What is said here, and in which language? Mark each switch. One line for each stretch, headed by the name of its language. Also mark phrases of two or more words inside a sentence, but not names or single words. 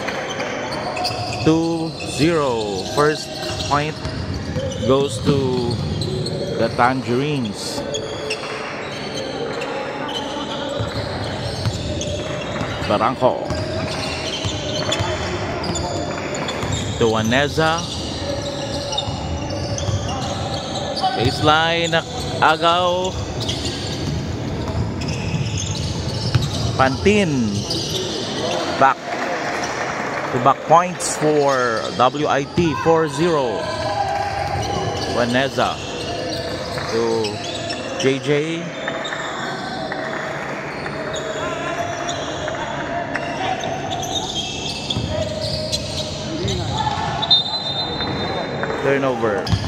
English: 2-0. First point goes to the Tangerines. Barangco. To Waneza. Baseline.
Filipino: Agaw. Pantin.
English: Back to back points for WIT. 4-0. Waneza to JJ. Turnover.